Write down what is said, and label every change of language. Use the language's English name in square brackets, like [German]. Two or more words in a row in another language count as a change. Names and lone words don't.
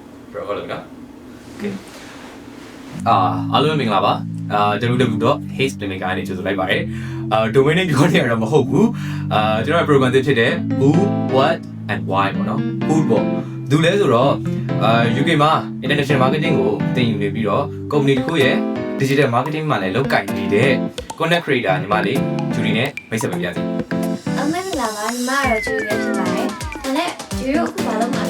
[Burmese] ဟုတ်လို့နော် Okay အားလုံးမင်္ဂလာပါကျွန်တော်တို့ Haze Clinic ကနေကြိုဆိုလိုက်ပါတယ် [English] domain name [Burmese] ပြောနေရတော့မဟုတ်ဘူးကျွန်တော် program တစ်ဖြစ်တဲ့ [English] who what and why [Burmese] ပေါ့နော် who ပေါ့သူလဲဆိုတော့UK မှာ [English] international marketing [Burmese] ကိုသင်ယူနေပြီးတော့ company တစ်ခုရဲ့ [English] digital marketing [Burmese] မှာလည်းလုပ်ကိုင်နေတဲ့ [English] content creator [Burmese] ညီမလေး Judy နဲ့မိတ်ဆက်ပေးပါရစေ အမေလာပါညီမတော့ Judy ပဲဖြစ်ပါတယ်ဒါနဲ့ Judy တို့အခုဘာလုပ်မှာလဲ